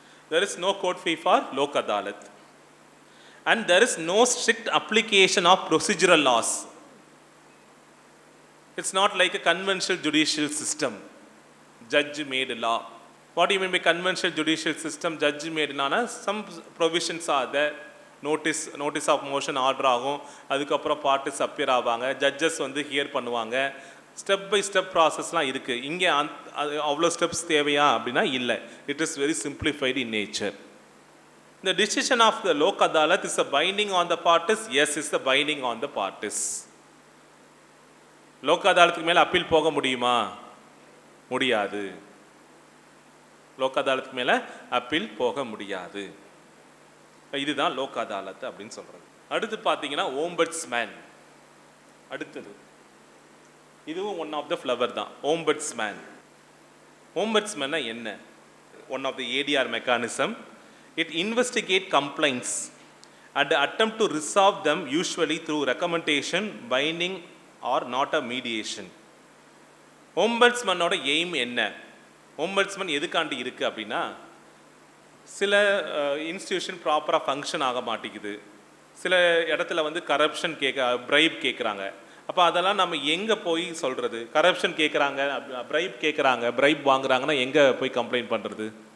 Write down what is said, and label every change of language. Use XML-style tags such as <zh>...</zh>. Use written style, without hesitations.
<en>There is no court fee for Lok Adalat. And there is no strict application of procedural laws. It's not like a conventional judicial system, judge made law. What do you mean by conventional judicial system, judge made law? Some provisions are there. Notice of motion order</en> <ta>ஆகும், அதுக்கப்புறம் parties appear ஆவாங்க, judges வந்து here பண்ணுவாங்க, step by step ப்ராசஸ்லாம் இருக்குது. இங்கே அவ்வளோ steps தேவையா அப்படின்னா இல்லை.</ta> <en>It is very simplified in nature. The decision of the Lok Adalat is a binding on the parties. Yes, it's the binding on the parties.</en> <ta>Lok அதாலத்துக்கு மேலே appeal போக முடியுமா? முடியாது. லோக் அதாலத்துக்கு மேலே அப்பீல் போக முடியாது. இதுதான் லோக் அதாலத் அப்படின்னு சொல்கிறது. அடுத்து பார்த்தீங்கன்னா ஓம்பட்ஸ்மேன். அடுத்தது இதுவும்</ta> <en>one of the flower</en> <ta>தான், ஓம்பட்ஸ்மேன். ஓம்பட்ஸ்மேன்னா என்ன?</ta> <en>One of the ADR mechanism. It investigate complaints and attempt to resolve them, usually through recommendation, binding or not a mediation.</en> <ta>Ombudsman-ஓட aim என்ன? Ombudsman எதுக்காண்டி இருக்குது அப்படின்னா, சில இன்ஸ்டிடியூஷன் ப்ராப்பராக ஃபங்க்ஷன் ஆக மாட்டேங்குது, சில இடத்துல வந்து கரப்ஷன் பிரைப் கேட்குறாங்க. அப்போ அதெல்லாம் நம்ம எங்கே போய் சொல்கிறது? கரப்ஷன் கேட்குறாங்க, பிரைப் கேட்குறாங்க, பிரைப் வாங்குறாங்கன்னா எங்கே போய் கம்ப்ளைண்ட் பண்ணுறது?</ta>